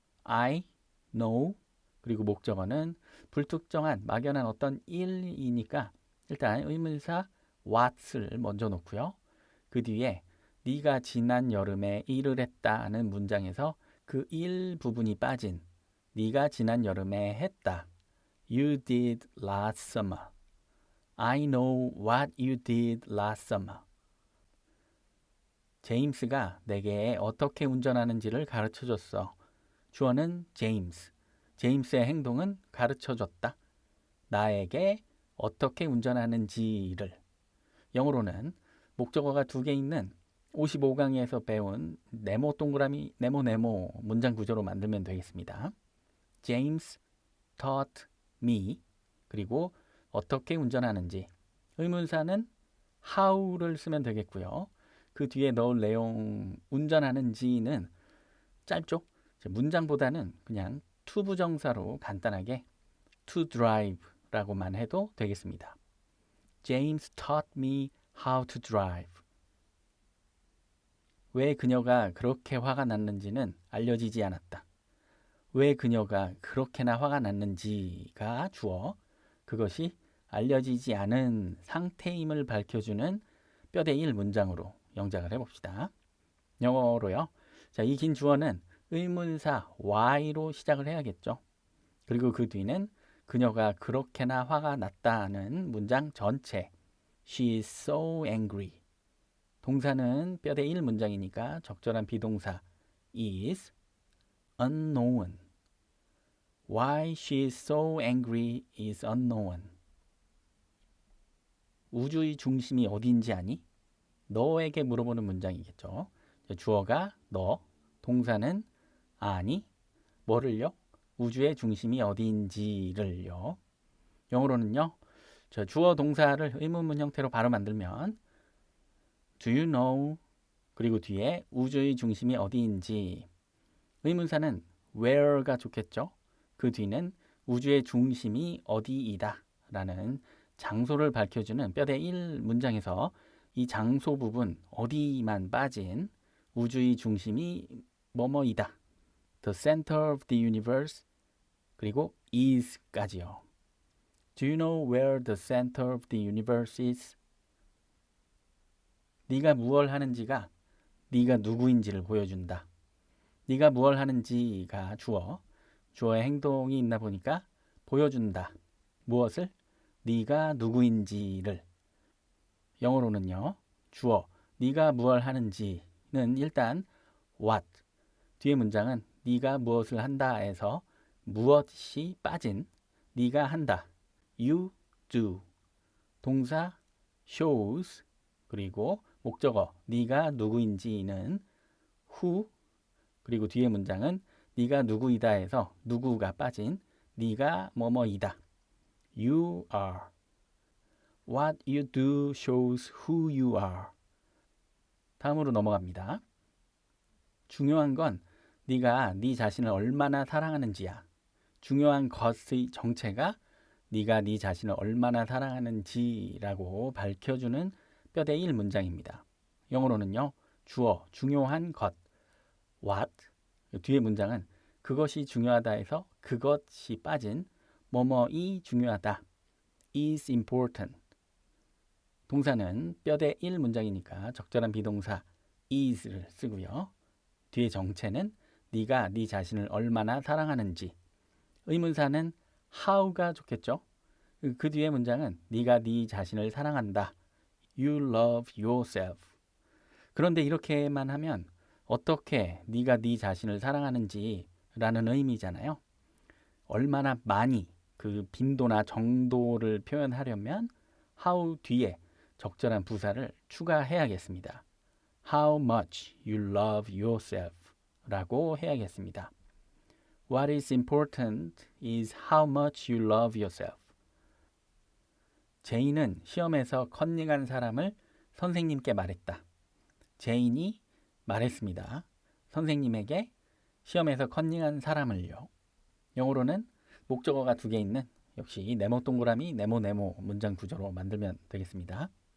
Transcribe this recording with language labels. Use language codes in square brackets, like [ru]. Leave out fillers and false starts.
[en] I know [ko] 그리고 목적어는 불특정한 막연한 어떤 일이니까 일단 의문사 what을 먼저 놓고요. 그 뒤에 네가 지난 여름에 일을 했다는 문장에서 그 일 부분이 빠진 네가 지난 여름에 했다. [en] You did last summer. I know what you did last summer. [ko] 제임스가 내게 어떻게 운전하는지를 가르쳐줬어. 주어는 제임스. 제임스의 행동은 가르쳐줬다. 나에게 어떻게 운전하는지를. 영어로는 목적어가 두 개 있는 55강에서 배운 네모 동그라미 네모 문장 구조로 만들면 되겠습니다. [en] James taught me. [ko] 그리고 어떻게 운전하는지. 의문사는 how를 쓰면 되겠고요. 그 뒤에 넣을 내용 운전하는지는 짧죠? 문장보다는 그냥 to 부정사로 간단하게 [en] to drive [ko] 라고만 해도 되겠습니다. [en] James taught me how to drive. [ko] 왜 그녀가 그렇게 화가 났는지는 알려지지 않았다. 왜 그녀가 그렇게나 화가 났는지가 주어, 그것이 알려지지 않은 상태임을 밝혀주는 뼈대일 문장으로 영작을 해봅시다. 영어로요. 자, 이 긴 주어는 의문사 why로 시작을 해야겠죠. 그리고 그 뒤는 그녀가 그렇게나 화가 났다는 문장 전체 [en] She is so angry. [ko] 동사는 뼈대일 문장이니까 적절한 비동사 [en] is unknown. Why she is so angry is unknown. [ko] 우주의 중심이 어디인지 아니? 너에게 물어보는 문장이겠죠. 주어가 너, 동사는 아니, 뭐를요? 우주의 중심이 어디인지를요. 영어로는요. 주어 동사를 의문문 형태로 바로 만들면 [en] Do you know? [ko] 그리고 뒤에 우주의 중심이 어디인지. 의문사는 where가 좋겠죠. 그 뒤는 우주의 중심이 어디이다 라는 장소를 밝혀주는 뼈대 1 문장에서 이 장소 부분 어디만 빠진 우주의 중심이 뭐뭐이다. [en] The center of the universe [ko] 그리고 [en] is [ko] 까지요. [en] Do you know where the center of the universe is? [ko] 네가 무얼 하는지가 네가 누구인지를 보여준다. 네가 무얼 하는지가 주어의 행동이 있나 보니까 보여준다. 무엇을? 네가 누구인지를. 영어로는요. 주어 네가 무얼 하는지는 일단 what. 뒤에 문장은 네가 무엇을 한다에서 무엇이 빠진 네가 한다. [en] You do. [ko] 동사 shows 그리고 목적어 네가 누구인지는 who 그리고 뒤에 문장은 네가 누구이다에서 누구가 빠진 네가 뭐뭐이다. [en] You are. What you do shows who you are. [ko] 다음으로 넘어갑니다. 중요한 건 네가 네 자신을 얼마나 사랑하는지야. 중요한 것의 정체가 네가 네 자신을 얼마나 사랑하는지라고 밝혀주는 뼈대 1 문장입니다. 영어로는요. 주어 중요한 것 what 뒤에 문장은 그것이 중요하다에서 그것이 빠진 뭐뭐이 중요하다. [en] is important. [ko] 동사는 뼈대 1 문장이니까 적절한 비동사 is를 쓰고요. 뒤에 정체는 네가 네 자신을 얼마나 사랑하는지. 의문사는 how가 좋겠죠. 그 뒤에 문장은 네가 네 자신을 사랑한다. [en] You love yourself. [ko] 그런데 이렇게만 하면 어떻게 네가 네 자신을 사랑하는지라는 의미잖아요. 얼마나 많이 그 빈도나 정도를 표현하려면 how 뒤에 적절한 부사를 추가해야겠습니다. [en] How much you love yourself [ko] 라고 해야겠습니다. [en] What is important is how much you love yourself. [ko] 제인은 시험에서 컨닝한 사람을 선생님께 말했다. 제인이 말했습니다. 선생님에게 시험에서 컨닝한 사람을요. 영어로는 목적어가 2개 있는 역시 네모 동그라미 네모 문장 구조로 만들면 되겠습니다.